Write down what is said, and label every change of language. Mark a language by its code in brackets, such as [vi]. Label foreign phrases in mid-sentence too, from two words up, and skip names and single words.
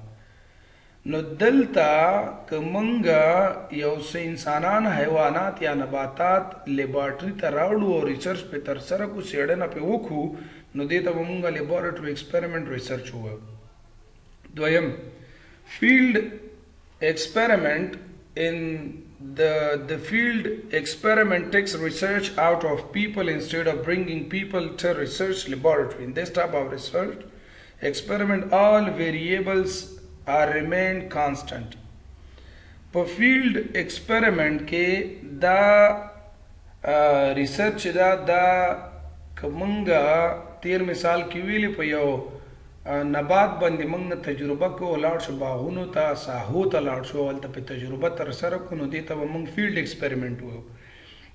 [ps] نو دلته که موږ یو څه انسانان، حیوانات یا نباتات لیبارټري ته راوړو او ریسرچ پې ترسره کړو، څېړنه پې وکړو، نو دې ته به موږ [en] laboratory experiment research [ps] ووایو. [en] دویم، field experiment. In the field experiment takes research out of people instead of bringing people to research laboratory. In this type of research experiment, all variables are remain constant. [ps] په [en] field experiment [ps] کې دا research دا کومنګه تیر مثال کې ویلي په یو نبات باندې موږ تجربه کوو، لاړ شو باغونو ته، ساحو ته لاړ شو، هلته پې تجربه ترسره کړو، نو دې ته به موږ [en] field experiment [ps] وایو.